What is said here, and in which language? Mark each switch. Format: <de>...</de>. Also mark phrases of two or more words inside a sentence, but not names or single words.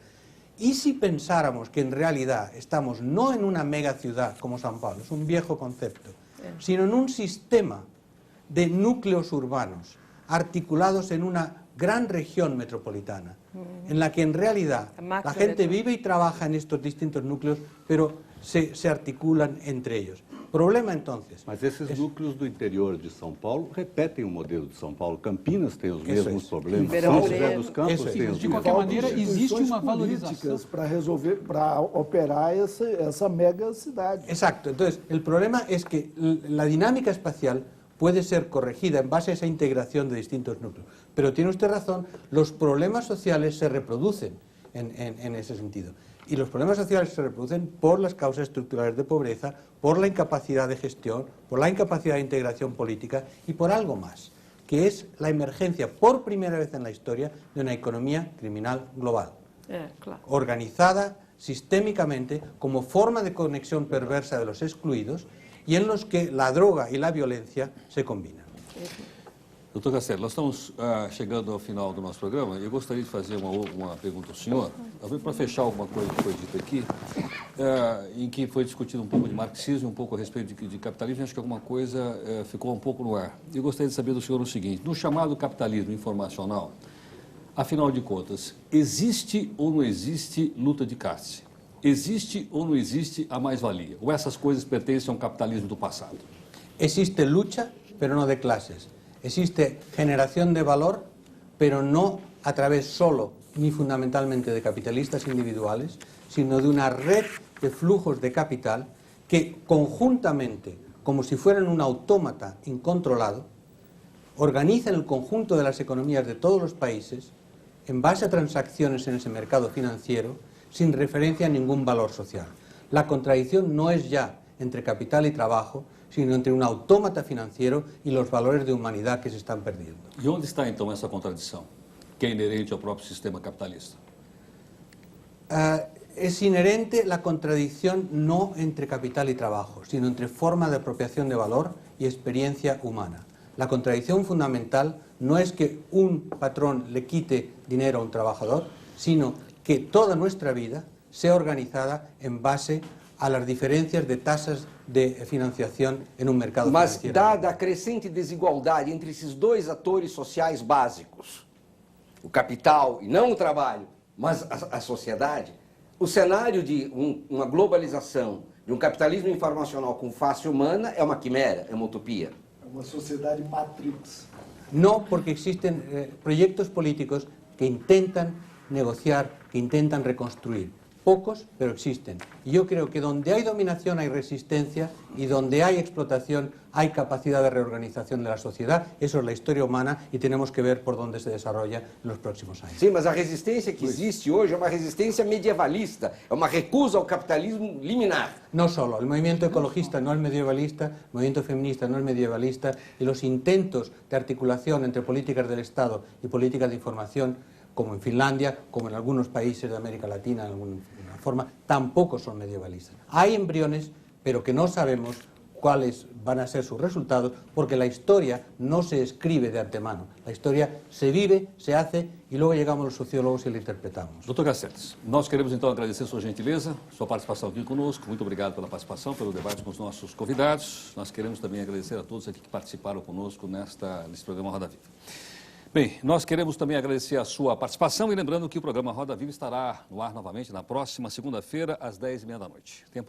<es>¿Y si pensáramos que en realidad estamos no en una mega ciudad como San Paulo, es un viejo concepto, sino en un sistema de núcleos urbanos articulados en una gran región metropolitana, en la que en realidad la gente vive y trabaja en estos distintos núcleos, pero se articulan entre ellos? Problema entonces.</es> <pt>Mas esses núcleos do interior de São Paulo repetem o modelo de São Paulo. Campinas tem os mesmos problemas. São José dos Campos tem os mesmos. De qualquer maneira, existe uma valorização para resolver, para operar essa mega cidade.</pt> <es>Exacto. Entonces, el problema es que la dinámica espacial puede ser corregida en base a esa integración de distintos núcleos. Pero tiene usted razón, los problemas sociales se reproducen en ese sentido. Y los problemas sociales se reproducen por las causas estructurales de pobreza, por la incapacidad de gestión, por la incapacidad de integración política y por algo más, que es la emergencia por primera vez en la historia de una economía criminal global, claro, organizada sistémicamente como forma de conexión perversa de los excluidos y en los que la droga y la violencia se combinan.</es> <pt>Doutor Castelo, nós estamos chegando ao final do nosso programa e eu gostaria de fazer uma pergunta ao senhor, para fechar alguma coisa que foi dita aqui, em que foi discutido um pouco de marxismo, um pouco a respeito de capitalismo, e acho que alguma coisa ficou um pouco no ar. Eu gostaria de saber do senhor o seguinte: no chamado capitalismo informacional, afinal de contas, existe ou não existe luta de classe? Existe ou não existe a mais-valia? Ou essas coisas pertencem ao capitalismo do passado?</pt> <es>Existe lucha, pero no de clases. Existe generación de valor, pero no a través solo ni fundamentalmente de capitalistas individuales, sino de una red de flujos de capital que conjuntamente, como si fueran un autómata incontrolado, organizan el conjunto de las economías de todos los países en base a transacciones en ese mercado financiero sin referencia a ningún valor social. La contradicción no es ya entre capital y trabajo, sino entre un autómata financiero y los valores de humanidad que se están perdiendo.</es> <pt>E onde está então essa contradição, que é inerente ao próprio sistema capitalista?</pt> <es>Es inherente la contradicción no entre capital y trabajo, sino entre forma de apropiación de valor y experiencia humana. La contradicción fundamental no es que un patrón le quite dinero a un trabajador, sino que toda nuestra vida sea organizada en base a las diferencias de tasas de financiación en un mercado financiero.</es> <pt>Mas, dada a crescente desigualdade entre esses dois atores sociais básicos, o capital e não o trabalho, mas a sociedade, o cenário de uma globalização, de um capitalismo informacional com face humana é uma quimera, é uma utopia. É uma sociedade matrix.</pt> <es>No, porque existen proyectos políticos que intentan negociar, que intentan reconstruir. Pocos, pero existen. Y yo creo que donde hay dominación hay resistencia y donde hay explotación hay capacidad de reorganización de la sociedad. Eso es la historia humana y tenemos que ver por dónde se desarrolla en los próximos años.</es> <pt>Sim, mas a resistência que existe hoje é uma resistência medievalista, é uma recusa ao capitalismo liminar.</pt> <es>No solo, el movimiento ecologista no es medievalista, el movimiento feminista no es medievalista y los intentos de articulación entre políticas del Estado y políticas de información, como en Finlandia, como en algunos países de América Latina, en alguna forma, tampoco son medievalistas. Hay embriones, pero que no sabemos cuáles van a ser sus resultados, porque la historia no se escribe de antemano. La historia se vive, se hace, y luego llegamos los sociólogos y la interpretamos.</es> <pt>Doutor Castells, nós queremos então agradecer sua gentileza, sua participação aqui conosco. Muito obrigado pela participação, pelo debate com os nossos convidados. Nós queremos também agradecer a todos aqui que participaram conosco nesse programa Roda Viva. Bem, nós queremos também agradecer a sua participação e lembrando que o programa Roda Viva estará no ar novamente na próxima segunda-feira, às 10h30 da noite.</pt>